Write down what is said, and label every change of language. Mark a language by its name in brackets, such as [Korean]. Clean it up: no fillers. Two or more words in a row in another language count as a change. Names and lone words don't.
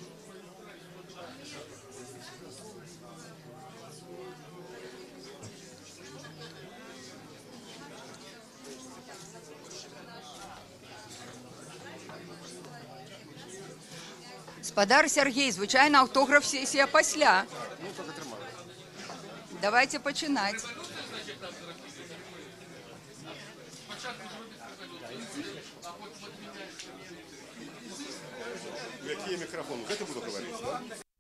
[Belarusian] Спадар Сергей, звычайна аўтограф-сесія пасля. Давайте пачынаць. [Russian] Какие микрофоны? Это буду говорить, да?